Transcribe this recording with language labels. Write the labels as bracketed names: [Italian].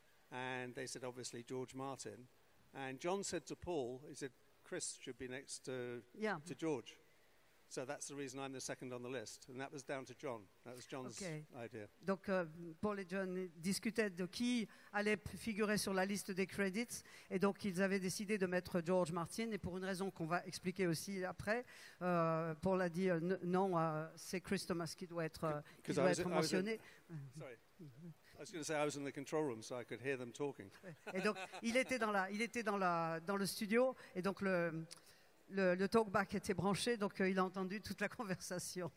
[English] And they said, obviously, George Martin. And John said to Paul, he said, Chris should be next to George. So that's the reason I'm the second on the list. And that was down to John. That was John's idea. [French] Donc, Paul et John discutaient de qui allait figurer sur la liste des credits. Et donc, ils avaient décidé de mettre George Martin. Et pour une raison qu'on va expliquer aussi après, Paul a dit non, c'est Chris Thomas qui doit être mentionné. [English] Sorry. I was going to say I was in the control room so I could hear them talking. [French] Et donc, il était dans le studio. Et donc, le talkback était branché, donc il a entendu toute la conversation.